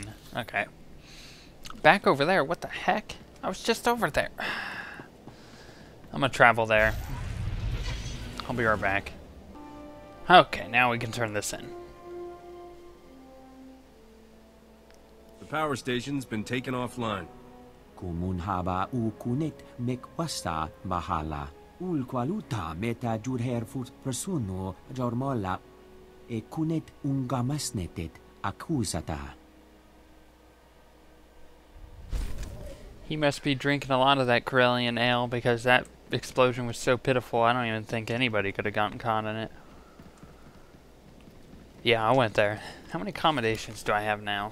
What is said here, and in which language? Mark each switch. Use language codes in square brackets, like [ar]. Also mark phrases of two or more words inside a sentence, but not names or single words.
[en] Okay. Back over there. What the heck? I was just over there. I'm gonna travel there. I'll be right back. Okay, now we can turn this in. The power station's been taken offline. Kumun haba u kunet mek wasta bahala. Ul kwaluta meta jurher fut persono jormola e kunet ungamasnetet accusata. He must be drinking a lot of that Corellian ale because that explosion was so pitiful. I don't even think anybody could have gotten caught in it. Yeah, I went there. How many accommodations do I have now?